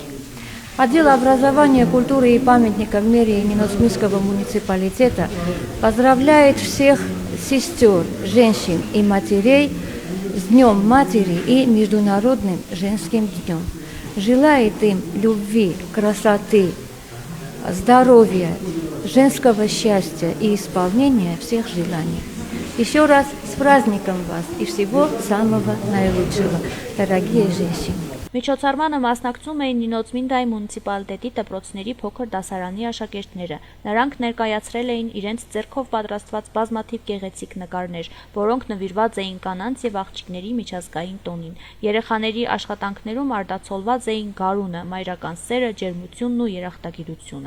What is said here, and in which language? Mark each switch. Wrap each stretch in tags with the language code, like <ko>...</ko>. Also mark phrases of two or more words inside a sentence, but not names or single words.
<ru>Отдел образования, культуры и памятников мэрии Ниносминского муниципалитета поздравляет всех сестер, женщин и матерей с Днем Матери и Международным женским днем. Желает им любви, красоты, здоровья, женского счастья и исполнения всех желаний. Еще раз с праздником вас и всего самого наилучшего, дорогие женщины.</ru> <hy>Միջոցառմանը մասնակցում էին Նինոց Մինդայի մունիցիպալիտետի դպրոցների փոքր դասարանի աշակերտները։ Նրանք ներկայացրել էին իրենց ձեռքով պատրաստված բազմաթիվ գեղեցիկ նկարներ, որոնք նվիրված էին կանանց և աղջիկների միջազգային տոնին։ Երեխաների աշխատանքներում արտացոլված էին գարունը, մայրական սերը, ջերմությունն ու երախտագիտությունը։</hy>